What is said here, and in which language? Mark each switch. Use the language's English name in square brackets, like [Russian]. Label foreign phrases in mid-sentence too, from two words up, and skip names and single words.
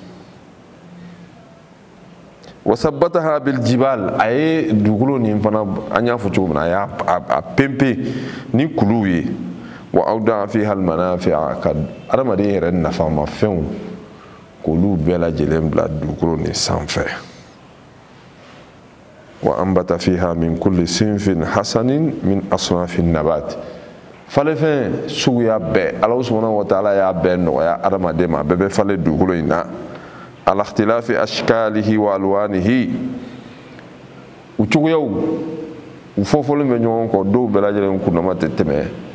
[Arabic] وثبتها بالجبال [Bambara] a ye dugukolo nin fana an y'a fɔ cogo min na a y'a pempe ni kuluw ye [Arabic] وأودع فيها المنافع [Bambara] ka adamaden yɛrɛ nafamafɛnw k'olu bɛɛ lajɛlen bila dugukolo nin sanfɛ [Arabic] وأنبت فيها من كل صنف حسن من أصناف نبات [Bambara] falefɛn suguya bɛɛ Ala [Arabic] سبحانه وتعالى [Bambara] y'a bɛɛ nɔgɔya adamaden ma a bɛɛ bɛ falen dugukolo in na [Arabic] على اختلاف أشكاله وألوانه [Bambara] u cogoyaw u fɔfɔlen bɛ ɲɔgɔn kɔ dɔw bɛɛ lajɛlen kunnama tɛ tɛmɛ